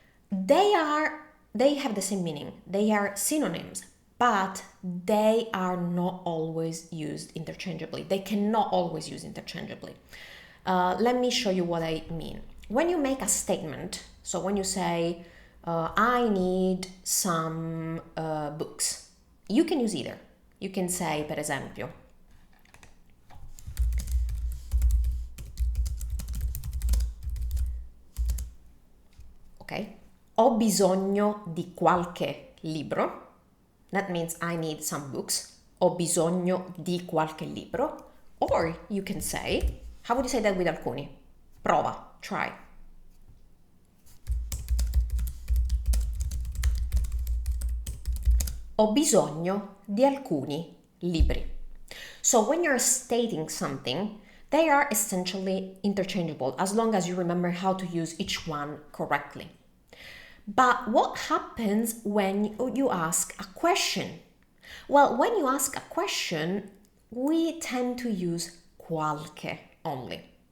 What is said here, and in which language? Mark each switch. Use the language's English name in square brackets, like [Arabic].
[English] They have the same meaning. They are synonyms, but they are not always used interchangeably. They cannot always use interchangeably. Let me show you what I mean. When you make a statement, so when you say, I need some books, you can use either. You can say, [Italian] per esempio, [English] okay, [Italian] ho bisogno di qualche libro. [English] That means I need some books. [Italian] Ho bisogno di qualche libro. [English] Or you can say, how would you say that with alcuni? [Italian] Prova, [English] try. [Italian] Ho bisogno di alcuni libri. [English] So when you're stating something, they are essentially interchangeable as long as you remember how to use each one correctly. But what happens when you ask a question? Well, when you ask a question, we tend to use qualche only.